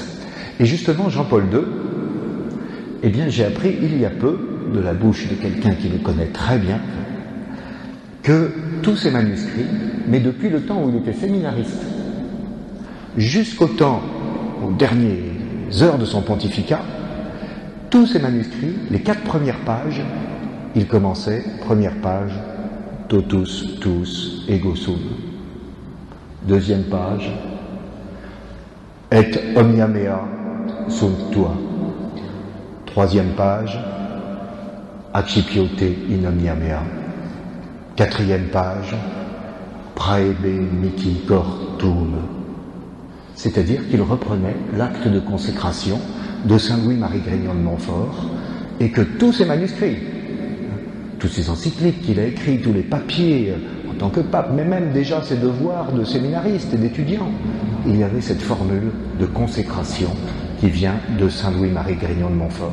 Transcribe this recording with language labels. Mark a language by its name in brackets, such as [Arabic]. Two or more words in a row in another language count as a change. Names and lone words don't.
[French] Et justement, Jean-Paul II, eh bien, j'ai appris il y a peu, de la bouche de quelqu'un qui le connaît très bien, que tous ces manuscrits, mais depuis le temps où il était séminariste, aux dernières heures de son pontificat, tous ces manuscrits, les 4 premières pages, il commençait, première page, totus, tous, [Latin] ego sum. [French] Deuxième page, [Latin] et omnia mea sunt tua. [French] Troisième page, [Latin] accipiote in omnia mea. [French] 4e page, [Latin] praebe mihi cor tuum. [French] C'est-à-dire qu'il reprenait l'acte de consécration de Saint Louis-Marie Grignon de Montfort, et que tous ces manuscrits, toutes ces encycliques qu'il a écrits, tous les papiers en tant que pape, mais même déjà ses devoirs de séminaristes et d'étudiants, il y avait cette formule de consécration qui vient de Saint Louis-Marie Grignon de Montfort.